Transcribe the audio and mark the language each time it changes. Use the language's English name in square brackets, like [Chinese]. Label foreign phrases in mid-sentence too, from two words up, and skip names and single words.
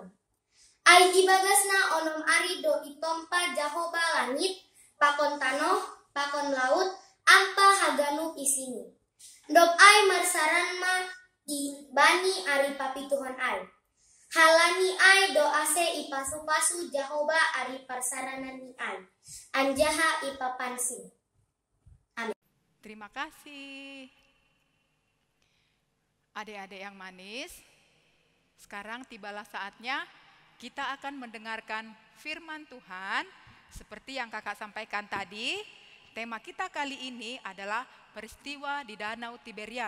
[Batak Simalungun] Ai ibagasna onom ari do itompa Jahoba langit, pakon tanoh, pakon laut, ampa haganu isini. Dop ai marsaran ma i bani ari papituhon ai. Halani ai do ase ipasu-pasu Jahoba ari parsaranan ni ai. Anjaha ipapansi. [Indonesian] Amin. Terima kasih. Adik-adik yang manis, sekarang tibalah saatnya kita akan mendengarkan firman Tuhan. Seperti yang kakak sampaikan tadi, tema kita kali ini adalah peristiwa di Danau Tiberias.